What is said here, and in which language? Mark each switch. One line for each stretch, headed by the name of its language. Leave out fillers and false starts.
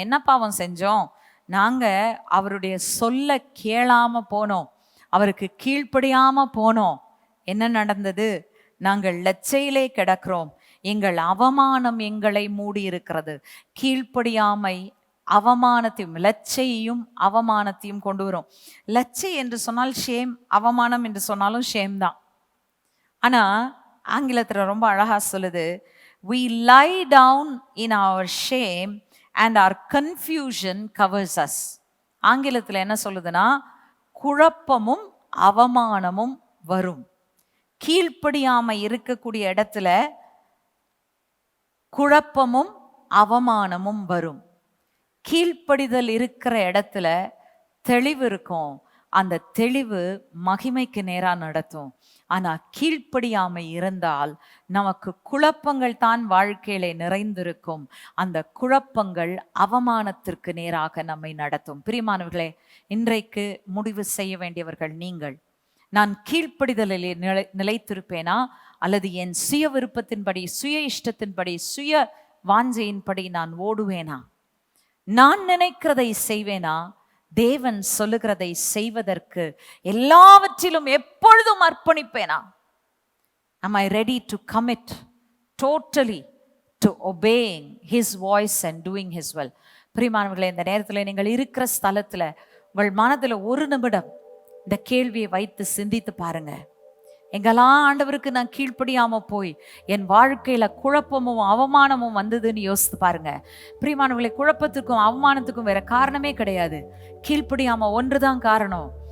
Tamil: என்ன பாவம் செஞ்சோம்? நாங்க அவருடைய சொல்ல கேளாம போனோம், அவருக்கு கீழ்ப்படியாம போனோம். என்ன நடந்தது? நாங்கள் லட்சையிலே கிடக்கிறோம், எங்கள் அவமானம் எங்களை மூடி இருக்கிறது. கீழ்ப்படியாமை அவமானத்தையும், லட்சையும் அவமானத்தையும் கொண்டு வரும். லட்சை என்று சொன்னால் ஷேம், அவமானம் என்று சொன்னாலும் ஷேம் தான். ஆனா ஆங்கிலத்துல ரொம்ப அழகா சொல்லுது,
English: we lie down in our shame and our confusion covers us.
Tamil: ஆங்கிலத்துல என்ன சொல்லுதுன்னா, குழப்பமும் அவமானமும் வரும். கீழ்ப்படியாமை இருக்கக்கூடிய இடத்துல குழப்பமும் அவமானமும் வரும். கீழ்ப்படிதல் இருக்கிற இடத்துல தெளிவு இருக்கும். அந்த தெளிவு மகிமைக்கு நேரா நடத்தும். ஆனா கீழ்ப்படியாமை இருந்தால் நமக்கு குழப்பங்கள் தான் வாழ்க்கையிலே நிறைந்திருக்கும். அந்த குழப்பங்கள் அவமானத்திற்கு நேராக நம்மை நடத்தும். பிரியமானவர்களே, இன்றைக்கு முடிவு செய்ய வேண்டியவர்கள் நீங்கள். நான் கீழ்ப்படிதலிலே நிலைத்திருப்பேனா, அல்லது என் சுய விருப்பத்தின்படி, சுய இஷ்டத்தின்படி, சுய வாஞ்சையின்படி நான் ஓடுவேனா? நான் நினைக்கிறதை செய்வேனா, தேவன் சொல்லுகிறதை செய்வதற்கு எல்லாவற்றிலும் எப்பொழுதும் அர்ப்பணிப்பேனா?
English: Am I ready to commit totally to obeying his voice and doing his will?
Tamil: பிரியமானவர்களே, இந்த நேரத்தில் நீங்கள் இருக்கிற ஸ்தலத்துல உங்கள் மனதுல ஒரு நிமிடம் இந்த கேள்வியை வைத்து சிந்தித்து பாருங்க. எங்கெல்லாம் ஆண்டவருக்கு நான் கீழ்ப்படியாம போய் என் வாழ்க்கையில குழப்பமும் அவமானமும் வந்ததுன்னு யோசித்து பாருங்க. பிரியமானவர்களே, குழப்பத்துக்கும் அவமானத்துக்கும் வேற காரணமே கிடையாது, கீழ்ப்படியாம ஒன்றுதான் காரணம்.